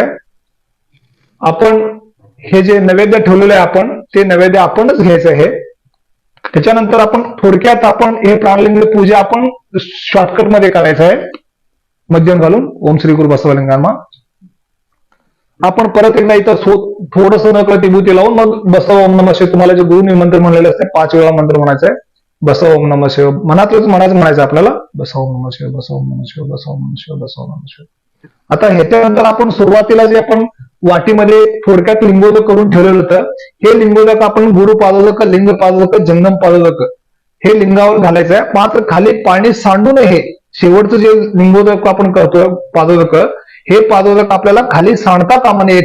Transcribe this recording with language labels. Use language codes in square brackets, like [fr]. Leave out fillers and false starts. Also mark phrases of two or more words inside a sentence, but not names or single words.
[mr] आपण हे जे नैवेद्य ठेवलेलं आहे आपण ते नैवेद्य आपणच घ्यायचं आहे. त्याच्यानंतर आपण थोडक्यात आपण हे प्राणलिंग पूजा आपण शॉर्टकट मध्ये करायचं आहे. मध्यम घालून ओम श्री गुरु बसवलिंगांना आपण परत एकदा इथं थोडस नकळत विभूती लावून मग बसव [sa] ओम नमः शिवाय [mr] तुम्हाला जे गुरुनी मंत्र म्हणलेले असते 5 वेळा मंत्र म्हणायचं आहे. बसव [sa] ओम नमः शिवाय [mr] मनातच म्हणायचं आपल्याला. [sa] बसव ओम नमः शिवाय बसव ओम नमः शिवाय बसव ओम नमः शिवाय बसव ओम नमः शिवाय. [mr] आता ह्याच्यानंतर आपण सुरुवातीला जे आपण वाटीमध्ये थोडक्यात लिंगोदक करून ठेवलेलं होतं, हे लिंगोदक आपण गुरु पादोदक, लिंग पादोदक, जंगम पादोदक हे लिंगावर घालायचं आहे. मात्र खाली पाणी सांडू नये. शेवटचं जे लिंगोदक आपण करतोय पादोदक, हे पादोदक आपल्याला खाली सांडता कामा नये.